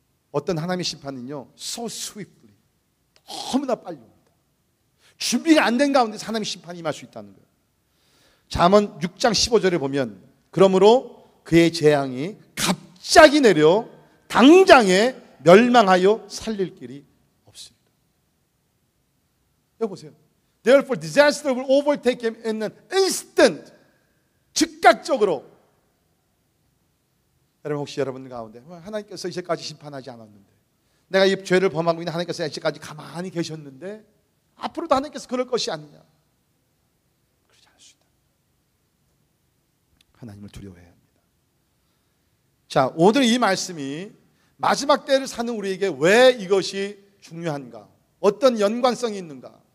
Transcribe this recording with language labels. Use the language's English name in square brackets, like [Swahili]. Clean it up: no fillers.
[Korean] 어떤 하나님의 심판은요 [English] so swiftly, [Korean] 너무나 빨리 옵니다. 준비가 안 된 가운데서 하나님의 심판이 임할 수 있다는 거예요. 잠언 6장 15절에 보면 그러므로 그의 재앙이 갑자기 내려 당장에 멸망하여 살릴 길이 없습니다. 여기 보세요. [English] Therefore disaster will overtake him in an instant. [Korean] 즉각적으로. 여러분 혹시 여러분 가운데 하나님께서 이제까지 심판하지 않았는데, 내가 이 죄를 범하고 있는 하나님께서 이제까지 가만히 계셨는데 앞으로도 하나님께서 그럴 것이 아니냐, 그러지 않을 수 있다. 하나님을 두려워해야 합니다. 자, 오늘 이 말씀이 마지막 때를 사는 우리에게 왜 이것이 중요한가, 어떤 연관성이 있는가.